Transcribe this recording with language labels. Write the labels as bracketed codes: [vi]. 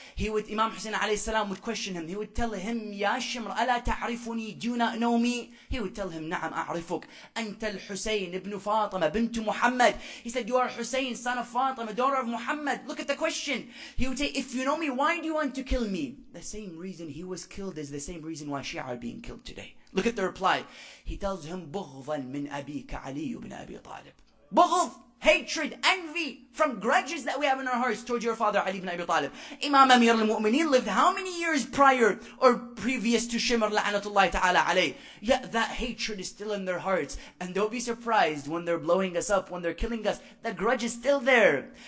[en] Imam Hussain alayhi salam would question him. He would tell him, [ar] Ya Shimr, ala ta'rifuni, [en] do you not know me? He would tell him, [ar] Na'am a'rifuk. Anta al-Husayn ibn Fatima bint Muhammad. [en] He said, you are Hussein, son of Fatima, daughter of Muhammad. Look at the question. He would say, if you know me, why do you want to kill me? The same reason he was killed is the same reason why Shia are being killed today. Look at the reply. He tells him, [ar] بغضا من أبيك علي بن أبي طالب. [en] بغض, hatred, envy from grudges that we have in our hearts towards your father Ali ibn Abi Talib. Imam Amir al-Mu'mineen lived how many years prior or previous to Shimr [ar] la'anatullahi ta'ala alayh? [en] Yet that hatred is still in their hearts. And don't be surprised when they're blowing us up, when they're killing us, the grudge is still there.